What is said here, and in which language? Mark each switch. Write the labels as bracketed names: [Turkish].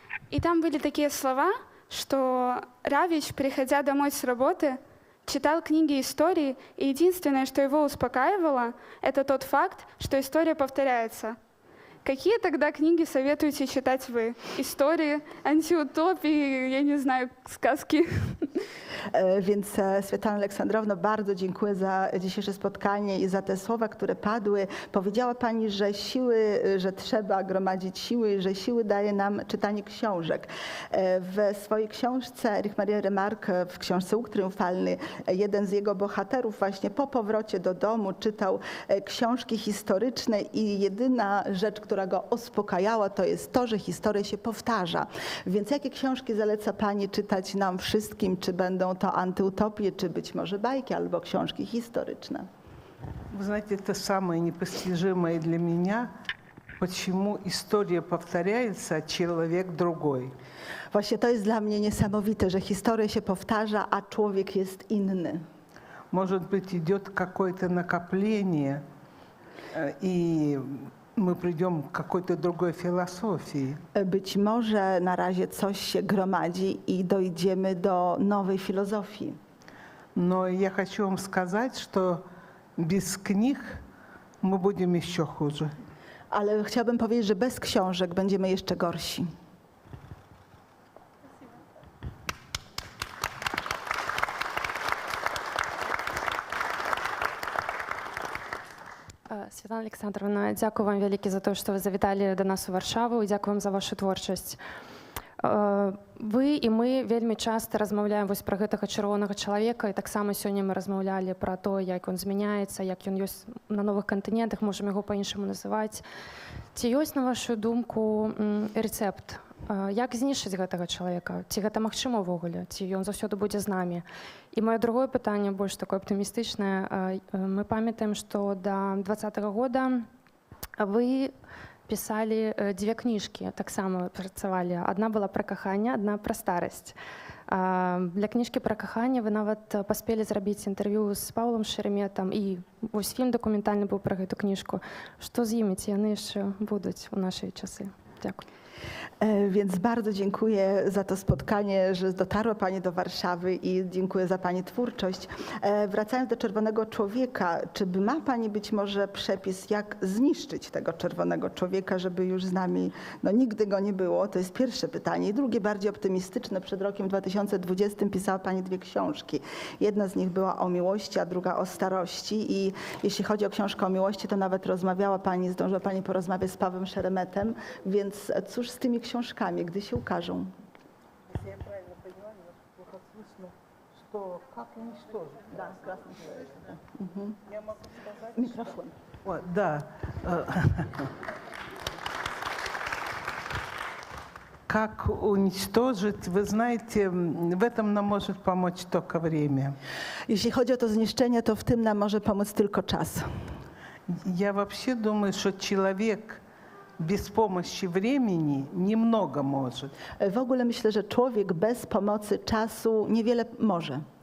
[Russian] И там были такие слова, что Равич, приходя домой с работы, читал книги истории, и единственное, что его успокаивало, это тот факт, что история повторяется. Какие тогда книги советуете читать вы? Истории, антиутопии, я не знаю, сказки? [Polish] Więc Svetlana Aleksandrowna, bardzo dziękuję za dzisiejsze spotkanie i za te słowa, które padły. Powiedziała Pani, że że trzeba gromadzić siły, że siły daje nam czytanie książek. W swojej książce Erich Maria Remarque, w książce Łuk Triumfalny, jeden z jego bohaterów właśnie po powrocie do domu czytał książki historyczne i jedyna rzecz, która go uspokajała, to jest to, że historia się powtarza. Więc jakie książki zaleca Pani czytać nam wszystkim, czy będą to antyutopie, czy być może bajki, albo książki historyczne? [Russian] Вы знаете, это самое непостижимое для меня, почему история повторяется, а человек другой. [Polish] Właśnie to jest dla mnie niesamowite, że historia się powtarza, a człowiek jest inny. [Russian] Может быть, идет какое-то накопление, и мы придем к какой-то другой философии. [Polish] Być może na razie coś się gromadzi i dojdziemy do nowej filozofii. [Russian] Но я хочу вам сказать, что без книг мы будем еще хуже. [Polish] Ale chciałabym powiedzieć, że bez książek będziemy jeszcze gorsi. [Ukrainian] Світлана Олександровна, дякую вам велике за те, що ви завітали до нас у Варшаву, і дякую вам за вашу творчість. [Belarusian] Ви і ми вельмі часто размаўляем вось пра гэтага чырвонага чалавека, і таксама сёння мы размаўлялі пра то, як ён змяняецца, як ён ёсць на новых кантынентах, можам яго па-іншаму называць. Ці ёсць, на вашу думку, рэцэпт, як знішчыць гэтага чалавека? Ці гэта магчыма ўвогуле? Ці ён заўсёды будзе з намі? І маё другое пытанне, больш такое аптымістычнае. Мы памятаем, што да 2020 года вы пісалі дзве кніжкі, таксама працавалі. Адна была пра каханне, адна пра старасць. Для кніжкі пра каханне вы нават паспелі зрабіць інтэрв'ю з Паўлам Шереметам, і вось фільм дакументальны быў пра гэту кніжку. Што з імі, ці яны яшчэ будуць у нашы часы? Дзякуй. [Polish] Więc bardzo dziękuję za to spotkanie, że dotarła Pani do Warszawy i dziękuję za Pani twórczość. Wracając do Czerwonego Człowieka, czy ma Pani być może przepis, jak zniszczyć tego Czerwonego Człowieka, żeby już z nami nigdy go nie było? To jest pierwsze pytanie. I drugie, bardziej optymistyczne. Przed rokiem 2020 pisała Pani dwie książki. Jedna z nich była o miłości, a druga o starości. I jeśli chodzi o książkę o miłości, to nawet rozmawiała Pani, zdążyła Pani porozmawiać z Pawłem Szeremetem. Więc cóż z tymi książkami, gdy się ukażą? [Russian] Если я правильно поняла, плохо слышно, что как уничтожить? Да, красный человек. Я могу сказать. [Polish] Mikrofon. [Russian] Да. Как уничтожить? Вы знаете, в этом нам может помочь только время. [Polish] Jeśli chodzi o to zniszczenie, to w tym nam może pomóc tylko czas. [Russian] Я вообще думаю, что человек без помощи времени немного может. [Polish] W ogóle myślę, że człowiek bez pomocy czasu niewiele może.